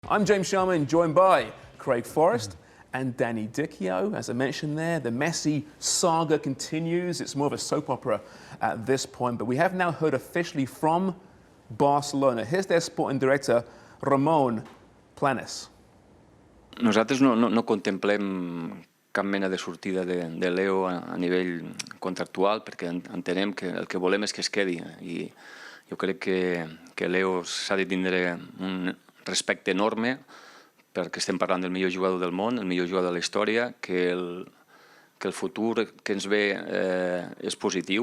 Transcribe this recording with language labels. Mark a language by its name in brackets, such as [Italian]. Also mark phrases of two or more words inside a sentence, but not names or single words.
[English] I'm James Sharman, joined by Craig Forrest and Danny Dichio. As I mentioned there, the Messi saga continues. It's more of a soap opera at this point, but we have now heard officially from Barcelona. Here's their sporting director, Ramon Planes. [Catalan] Nosaltres no contemplem cap mena de sortida de Leo a nivell contractual, perquè entenem que el que volem és que es quedi. I jo crec que Leo s'ha de tindre un respecte enorme, perquè estem parlant del millor jugador del món, el millor jugador de la història, que el futur que ens ve és positiu.